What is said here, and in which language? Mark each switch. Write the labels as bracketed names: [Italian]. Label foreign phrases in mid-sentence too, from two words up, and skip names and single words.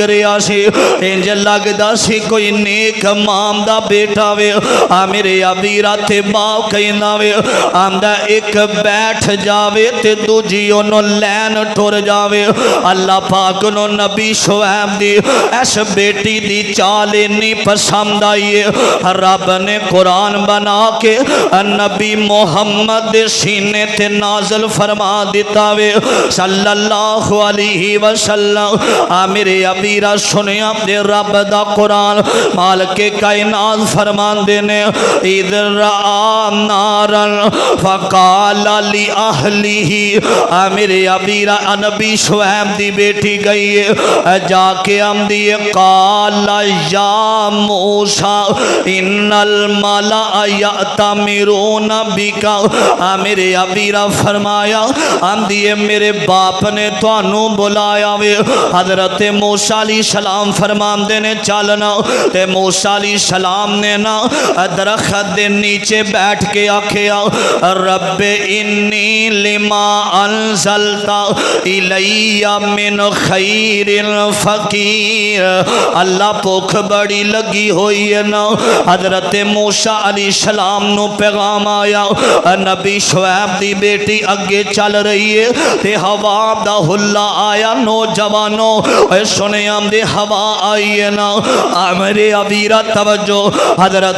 [Punjabi] رہا سی انج لگدا سی کوئی نیک ماں دا بیٹا وے میرے ابیرا تے باپ کہندا وے آندا اک بیٹھ جاوے تے دوجی اوہنوں لین ٹر جاوے اللہ پاک نوں نبی شعیب دی اس بیٹی دی چال اینی پسند آئی ہے رب نے قرآن بنا کے نبی محمد دے سینے تے نازل فرما دتا وے [Arabic] صلى الله عليه وسلم [Punjabi] मेरे ابیرا سنیا دے رب دا قرآن مالک کائنات فرماندے نے ادھر [Arabic] نارا فقال لأهله [Punjabi] میرے ابیرا نبی شعیب دی بیٹی گئی ہے جا کے آندی ہے [Arabic] قال يا موسى إن الملأ يأتمرون بك [Punjabi] میرے ابیرا فرمایا آندی ہے میرے باپ نے تہانوں بلایا وے حضرت موسیٰ علیہ السلام فرماندے نے چلنا تے موسیٰ علیہ السلام نے نہ درخت دے نیچے بیٹھ کے آکھیا [Arabic] رب إني لما أنزلت إلي من خير فقير [Punjabi] اللہ بھکھ بڑی لگی ہوئی ہے نہ حضرت موسیٰ علیہ السلام نوں پیغام آیا نبی شعیب دی بیٹی اگے چل رہی ہے تے ہوا دا ہلا آیا نوجواناں سنے آندے ہوا آئی ہے نہ میرے ابیرا توجہ حضرت